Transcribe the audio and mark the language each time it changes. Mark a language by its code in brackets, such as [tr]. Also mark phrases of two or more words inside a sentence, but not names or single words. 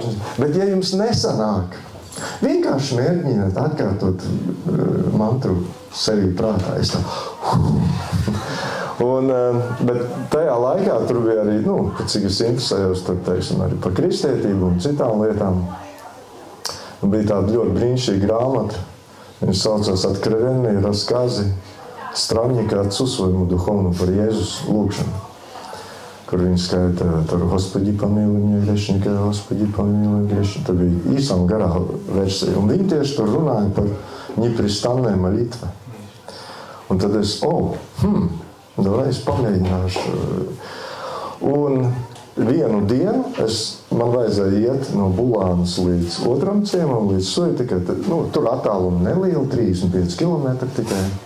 [lv] Bet ja jums nesanāk, vienkārši mēģiniet atkārtot mantru sevī prātā. Es tā, bet tajā laikā tur bija arī, cik es interesējos, tad, teiksim, arī par kristietību un citām lietām. Un bija tāda ļoti brīnišķīga grāmata. Viņš saucās Откровенные рассказы странника отцу своему духовному par Jēzus lūgšanu. kur viņi skaita, tur [ru] Господи помилуй меня грешника, Господи помилуй грешника. [lv] Tur bija īsām garā versija. Un viņi tieši tur runāja par [ru] непрестанной молитвой. [lv] Un tad es, давай es pamēģināšu. Un vienu dienu man vajadzēja iet no Bulānas līdz otram ciemam, līdz Suitikai. Tur attālumi nelieli, 35 km tikai.